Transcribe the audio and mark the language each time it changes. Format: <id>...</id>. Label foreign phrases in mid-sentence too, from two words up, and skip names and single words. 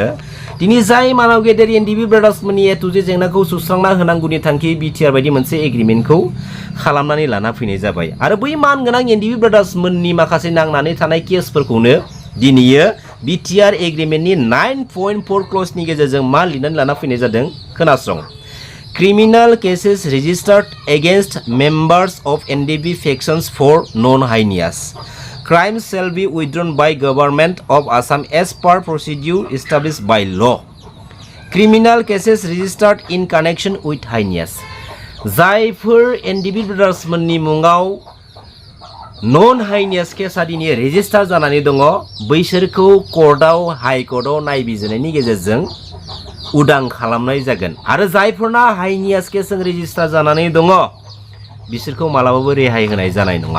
<brx>दिनै जाय मानाव गेदेर एनडिबि ब्रादार्समोननि ए टु जे जेंनाखौ सुस्रांना होनांगौनि थांखि BTR बायदि मोनसे एग्रिमेन्टखौ खालामनानै लाना फैनाय जाबाय आरो बै मानगोनां एनडिबि ब्रादार्समोननि माखासे नांनानै थानाय केसफोरखौनो दिनैयो BTR एग्रिमेन्टनि 9.4 क्लजनि गेजेरजों मा लिरनानै लाना फैनाय जादों खोनासं।</brx> <en>Criminal cases registered against members of NDB factions for non-heinous crimes shall be withdrawn by government of Assam as per procedure established by law. Criminal cases registered in connection with heinous</en> <brx>जायफोर NDB ब्रादार्समोननि मुङाव नन हाइनियास केसा दिनै रेजिस्टार जानानै दङ बैसोरखौ कर्टआव हाइ कर्टआव नायबिजिरनायनि गेजेरजों उदां खालामनाय जागोन आरो जायफोरना हाइनियास केसजों रेजिस्टार जानानै दङ बिसोरखौ मालाबाबो रेहाय होनाय जानाय नङा।</brx>